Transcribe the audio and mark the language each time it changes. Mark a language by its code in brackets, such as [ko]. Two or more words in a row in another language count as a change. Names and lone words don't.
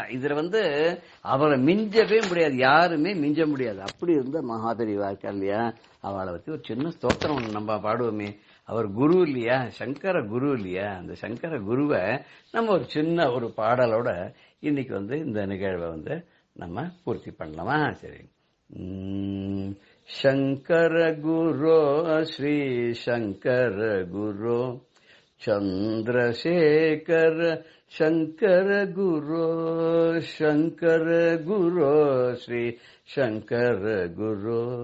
[ta] இதுல வந்து அவரை மிஞ்சவே முடியாது, யாருமே மிஞ்ச முடியாது, அப்படி இருந்த மகா பெரியவா இருக்கா இல்லையா. அவளை பத்தி ஒரு சின்ன ஸ்தோத்திரம் நம்ம பாடுவோமே, அவர் குரு இல்லையா, சங்கர குரு இல்லையா, அந்த சங்கர குருவை நம்ம ஒரு சின்ன ஒரு பாடலோட இன்னைக்கு வந்து இந்த நிகழ்வை வந்து நம்ம பூர்த்தி பண்ணலாமா. சரி. [sa] शंकर गुरो श्री शंकर गुरो चंद्रशेखर शंकर गुरो शंकर गुरो श्री शंकर गुरो